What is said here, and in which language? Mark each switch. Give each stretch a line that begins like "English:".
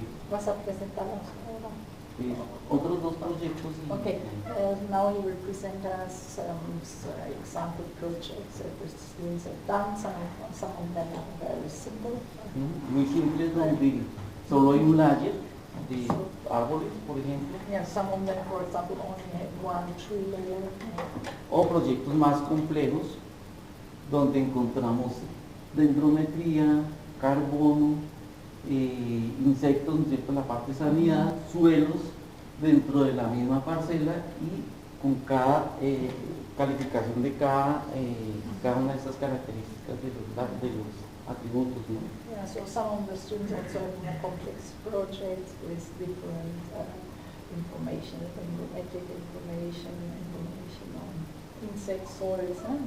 Spanish: ¿Vas a presentarlos ahora? Otros dos proyectos.
English: Okay, now you will present us some example projects that the students have done. Some of them are very simple.
Spanish: Muy simples, donde solo hay un layer de árboles, por ejemplo.
English: Yeah, some of them, for example, only have one tree layer.
Spanish: O proyectos más complejos, donde encontramos dendrometría, carbono, insectos, ¿no es cierto?, la parte de sanidad, suelos dentro de la misma parcela y con cada calificación de cada una de estas características de los atributos, ¿no?
English: Yeah, so some of the students also have more complex projects with different information, dendrometric information on insects, soils,